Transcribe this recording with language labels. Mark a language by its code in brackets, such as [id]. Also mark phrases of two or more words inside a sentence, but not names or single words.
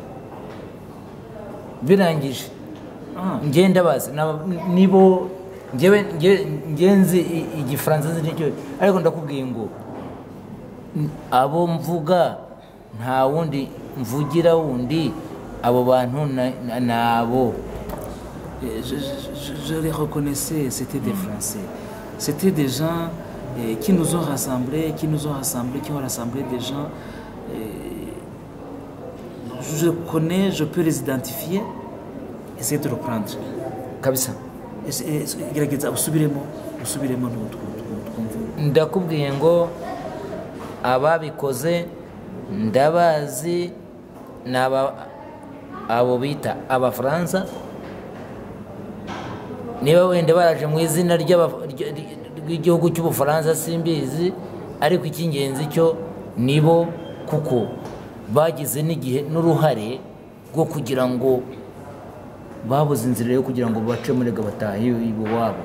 [rw] Birangije ngenda bazi nibo ngenzi igifaransa nicyo, ariko ndakubwiye ngo abo mvuga nta wundi mvugira wundi, abo bantu nabo. [fr] Je les reconnaissais, c'était des Français, c'était des gens qui nous ont rassemblés, qui ont rassemblé des gens. Je connais, je peux les identifier, essayer de reprendre. [rw] Kabisa. Gerageza usubiremo ndakubwiye ngo ababikoze ndabazi, abo bita Abafaransa, niba wenda baraje mu izina ry'igihugu cy'Ubufaransa simbizi, ariko icy'ingenzi cyo nibo, kuko bagize n'igihe n'uruhare rwo kugira ngo babuze inzira yo kugira ngo bace muri gabatahe iwabo.